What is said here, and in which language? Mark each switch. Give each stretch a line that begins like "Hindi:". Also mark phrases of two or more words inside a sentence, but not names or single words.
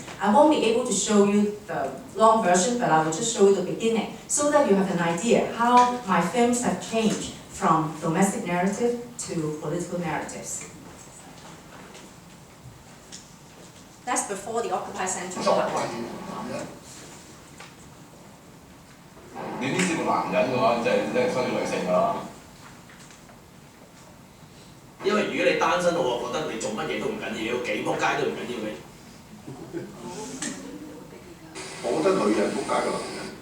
English: I won't be able to show you the long version, but I will just show you the beginning so that you have an idea how my films have changed from domestic narrative to political narratives. That's before the Occupy Central.
Cantonese: 你呢涉個男人嘅話，就係需要女性㗎啦。因為如果你單身，我覺得你做乜嘢都唔緊要，幾仆街都唔緊要嘅。我覺得女人仆街過男人。